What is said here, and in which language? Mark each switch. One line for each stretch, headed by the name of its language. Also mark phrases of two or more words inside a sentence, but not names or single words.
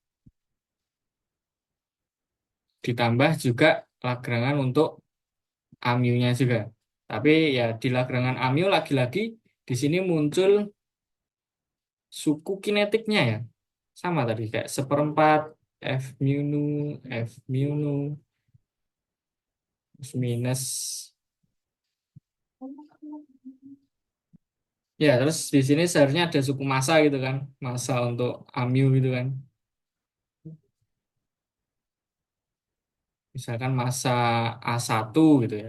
Indonesian: Ditambah juga Lagrangan untuk amilnya juga. Tapi ya di Lagrangan amil lagi-lagi di sini muncul suku kinetiknya ya. Sama tadi kayak seperempat F mu nu, F mu nu, terus minus. Ya, terus di sini seharusnya ada suku massa gitu kan. Massa untuk amil gitu kan. Misalkan massa A1 gitu ya.